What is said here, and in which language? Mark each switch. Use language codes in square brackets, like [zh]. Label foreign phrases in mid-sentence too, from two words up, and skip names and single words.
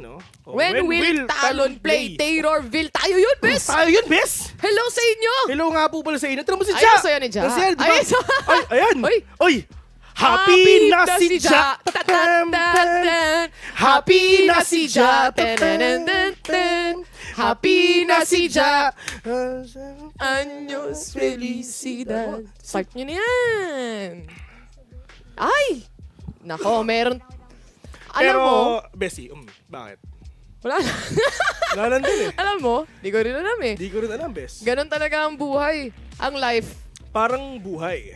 [en] When will Talon play? [tl] Taylorville. Tayo yun, bes! Tayo yun, bes! Hello sa inyo! Hello nga po pala sa inyo. Tira mo si Ja! Ayun sa'yo ni Ja. Ayan! Oy! Happy na si Ja! Happy na si Ja! Happy na si Ja! [es] Años felicidad. [tl] Start nyo na yan. Ay! Nako, meron. Alam mo, Bessie, bakit? Wala na. Wala lang din eh. Alam mo, di ko rin alam eh. Di ko rin alam, Bes. Ganon talaga ang buhay. Ang life. Parang buhay.